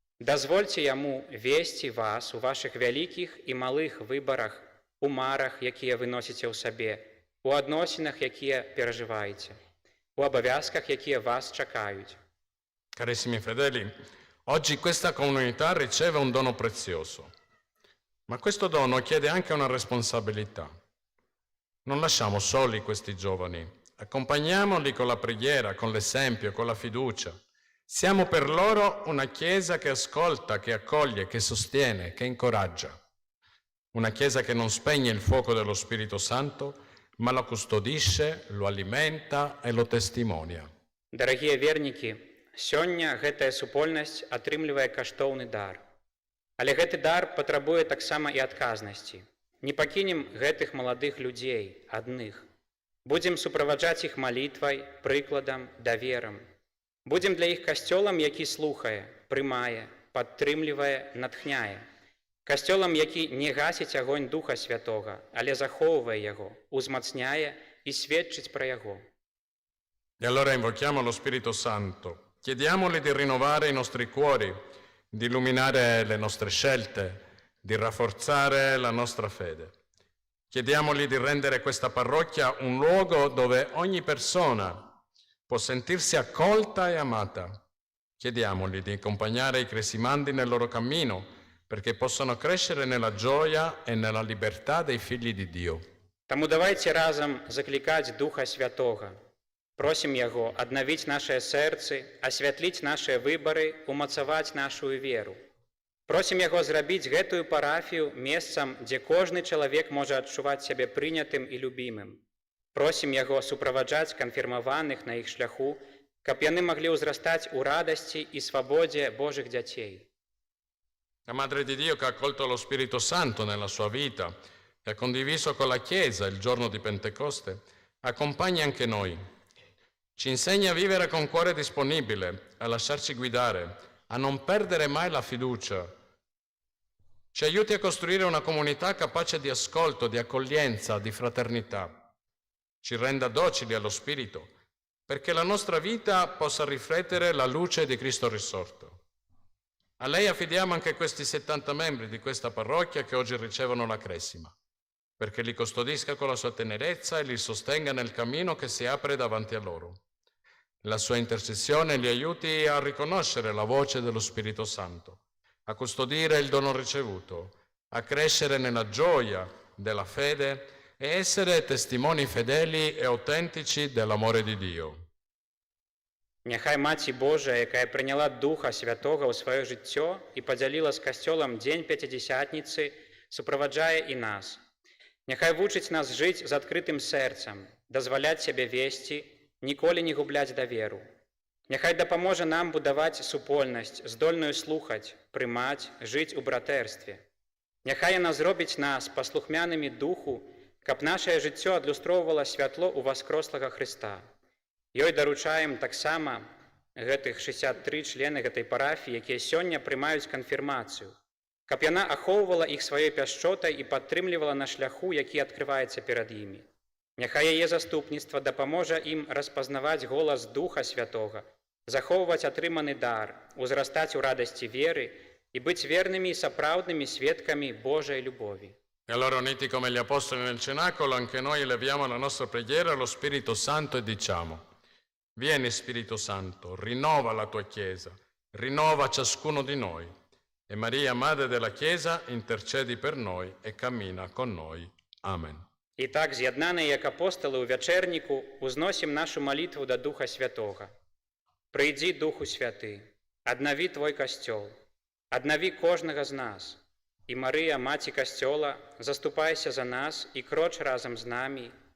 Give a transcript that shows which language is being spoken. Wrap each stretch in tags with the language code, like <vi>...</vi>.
<be>Дазвольце яму весці вас у вашых вялікіх і малых выбарах, у марах, якія вы носіце ў сабе, у адносінах, якія перажываеце, у абавязках, якія вас чакаюць.</be> <it>Carissimi fedeli, oggi questa comunità riceve un dono prezioso, ma questo dono chiede anche una responsabilità. Non lasciamo soli questi giovani, accompagniamoli con la preghiera, con l'esempio, con la fiducia. Siamo per loro una Chiesa che ascolta, che accoglie, che sostiene, che incoraggia. Una Chiesa che non spegne il fuoco dello Spirito Santo, ma lo custodisce, lo alimenta e lo testimonia.</it> <be>Дарагія вернікі, сёння гэтая супольнасць атрымлівае каштоўны дар. Але гэты дар патрабуе таксама і адказнасці. Не пакінем гэтых маладых людзей адных. Будзем суправаджаць іх малітвай, прыкладам, даверам. Будзем для іх касцёлам, які слухае, прымае, падтрымлівае, натхняе. Касцёлам, які не гасіць агонь Духа Святога, але захоўвае яго, узмацняе і сведчыць пра яго.</be> <it>E allora invochiamo lo Spirito Santo, chiediamogli di rinnovare i nostri cuori, di illuminare le nostre scelte, di rafforzare la nostra fede. Chiediamogli di rendere questa parrocchia un luogo dove ogni persona può sentirsi accolta e amata. Chiediamogli di accompagnare i cresimandi nel loro cammino perché possano crescere nella gioia e nella libertà dei figli di Dio.</it> <be>Таму давайце разам заклікаць Духа Святога. Просім яго аднавіць нашыя сэрцы, асвятліць нашыя выбары, умацаваць нашу веру. Просім яго зрабіць гэтую парафію месцам, дзе кожны чалавек можа адчуваць сябе прынятым і любімым. Просім яго суправаджаць канфірмаваных на іх шляху, каб яны маглі ўзрастаць у радасці і свабодзе Божых дзяцей.</be> <it>La Madre di Dio che ha accolto lo Spirito Santo nella sua vita e ha condiviso con la Chiesa il giorno di Pentecoste, accompagna anche noi. Ci insegna a vivere con cuore disponibile, a lasciarci guidare, a non perdere mai la fiducia. Ci aiuti a costruire una comunità capace di ascolto, di accoglienza, di fraternità. Ci renda docili allo Spirito, perché la nostra vita possa riflettere la luce di Cristo risorto. A lei affidiamo anche questi 70 membri di questa parrocchia che oggi ricevono la cresima, perché li custodisca con la sua tenerezza e li sostenga nel cammino che si apre davanti a loro. La sua intercessione li aiuti a riconoscere la voce dello Spirito Santo, a custodire il dono ricevuto, a crescere nella gioia della fede e essere testimoni fedeli e autentici dell'amore di Dio.</it> <be>Няхай Маці Божая, якая прыняла Духа Святога ў сваё жыццё і падзяліла з касцёлам дзень Пяцідзясятніцы, суправаджае і нас. Няхай вучыць нас жыць з адкрытым сэрцам, дазваляць сябе весці, ніколі не губляць даверу. Няхай дапаможа нам будаваць супольнасць, здольную слухаць, прымаць, жыць у братэрстве. Няхай яна зробіць нас паслухмянымі Духу, каб нашае жыццё адлюстроўвала святло ў васкрослага Хрыста. Ёй даручаем таксама гэтых 63 члены гэтай парафіі, якія сёння прымаюць канфірмацыю, каб яна ахоўвала іх сваёй пяшчотай і падтрымлівала на шляху, які адкрываецца перад імі. Няхай яе заступніцтва дапаможа ім распазнаваць голас Духа Святога, захоўваць атрыманы дар, узрастаць у радасці веры і быць вернымі і сапраўднымі сведкамі Божай любові.</be> <it>E allora, uniti come gli apostoli nel cenacolo, anche noi eleviamo la nostra preghiera allo Spirito Santo e diciamo: Vieni Spirito Santo, rinnova la tua Chiesa, rinnova ciascuno di noi. E Maria, Madre della Chiesa, intercedi per noi e cammina con noi. Amen.</it> <be>І так, з'яднаныя як апосталы ў вячэрніку, узносім нашу малітву да Духа Святога. Прыйдзі, Духу Святы, аднаві Твой касцёл, аднаві кожнага з нас. І Марыя, Маці касцёла, заступайся за нас і кроч разам з намі.</be>